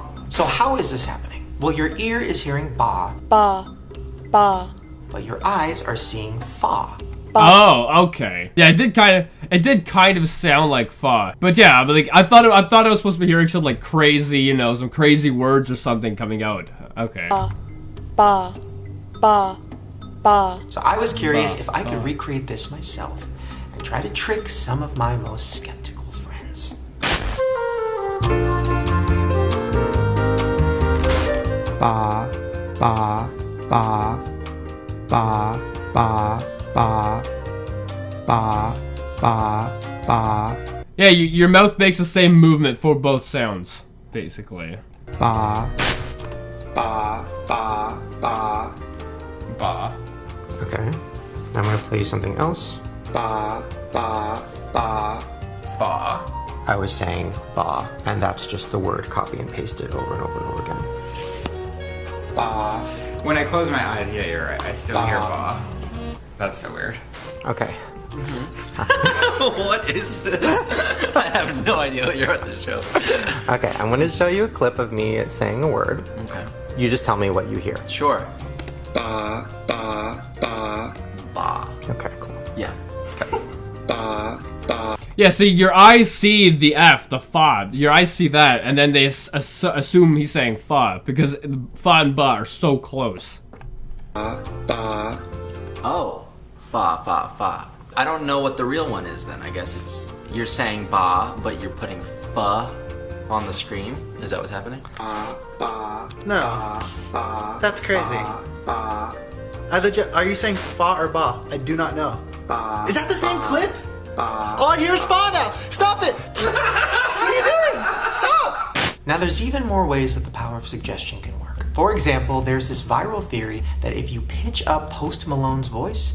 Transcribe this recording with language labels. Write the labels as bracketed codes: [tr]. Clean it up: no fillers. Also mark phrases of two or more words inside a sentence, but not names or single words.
[en] So how is this happening? Well, your ear is hearing ba, Ba. Ba. but your eyes are seeing fa. Oh, okay. Yeah, it did kind of sound like fa. But yeah, but like I thought I was supposed to be hearing some like crazy, you know, some crazy words or something coming out. Okay. Ba. Ba. Ba. Ba. So I was curious if I could recreate this myself and try to trick some of my most skeptical friends. Ba, ba, ba, ba, ba, ba, ba, ba, ba. Yeah, your mouth makes the same movement for both sounds, basically. Ba, ba, ba, ba, ba. Okay, now I'm gonna play you something else. Ba, ba, ba, fa. I was saying ba, and that's just the word copy and pasted over and over and over again. Ba. When I close my eyes, yeah, you're right. I still hear ba. That's so weird. Okay. What is this? I have no idea what you're at the show. Okay, I'm gonna show you a clip of me saying a word. Okay. You just tell me what you hear. Sure. Ba, ba, ba. Ba. Okay, cool. Yeah. Okay. Ba, ba. Yeah, see, your eyes see the F, the fa. Your eyes see that, and then they assume he's saying fa, because fa and ba are so close. Ba, ba. Oh. Fa, fa, fa. I don't know what the real one is then. I guess it's, you're saying ba, but you're putting fa on the screen. Is that what's happening? Ba, ba. No. Ba, ba. That's crazy. Ba, ba. I legit, are you saying fa or ba? I do not know. Ba, is that the same clip? Ba, All I hear is fa now. Stop it. What are you doing? Stop. Now there's even more ways that the power of suggestion can work. For example, there's this viral theory that if you pitch up Post Malone's voice...